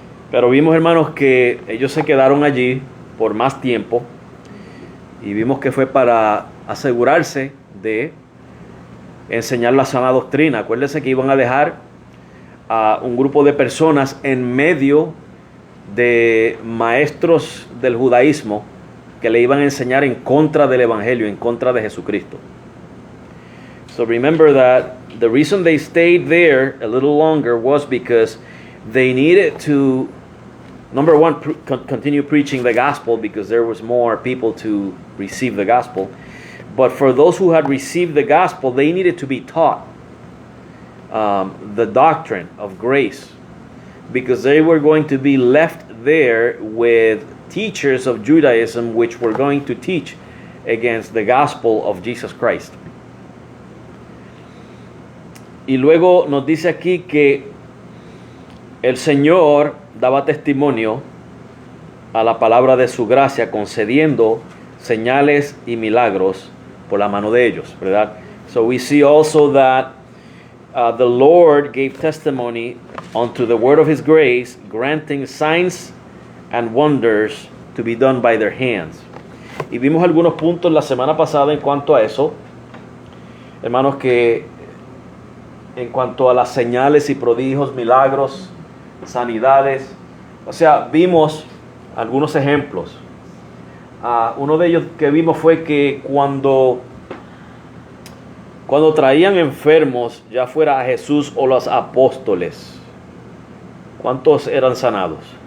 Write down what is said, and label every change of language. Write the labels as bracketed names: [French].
[Spanish] Pero vimos, hermanos, que ellos se quedaron allí por más tiempo y vimos que fue para asegurarse de enseñar la sana doctrina. Acuérdense que iban a dejar a un grupo de personas en medio de maestros del judaísmo que le iban a enseñar en contra del evangelio, en contra de Jesucristo. [English] So remember that the reason they stayed there a little longer was because they needed to, number one, continue preaching the gospel, because there was more people to receive the gospel. But for those who had received the gospel, they needed to be taught the doctrine of grace, because they were going to be left there with teachers of Judaism which were going to teach against the gospel of Jesus Christ. [Spanish] Y luego nos dice aquí que el Señor daba testimonio a la palabra de su gracia, concediendo señales y milagros por la mano de ellos, ¿verdad? [English] So we see also that the Lord gave testimony unto the word of his grace, granting signs and wonders to be done by their hands. [Spanish] Y vimos algunos puntos la semana pasada en cuanto a eso, hermanos, que en cuanto a las señales y prodigios, milagros, sanidades, o sea, vimos algunos ejemplos. Uno de ellos que vimos fue que cuando traían enfermos, ya fuera a Jesús o los apóstoles, ¿cuántos eran sanados?